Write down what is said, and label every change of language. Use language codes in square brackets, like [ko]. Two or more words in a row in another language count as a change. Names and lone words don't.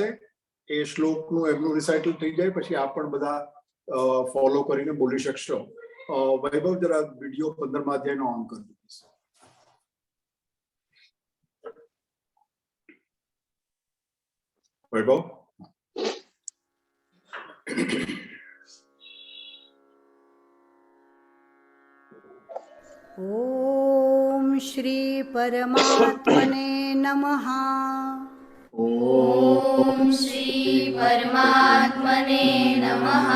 [gu] એ શ્લોકનું એમનું રિસાઇટલ થઈ જાય પછી આપ પણ બધા ફોલો કરીને બોલી શકશો. વૈભવ, જરા વિડીયો 15મા અધ્યાયનો ઓન કરી દીધો. વૈભવ. [sa] ओम श्री परमात्मने नमः. ओम श्री परमात्मने नमः.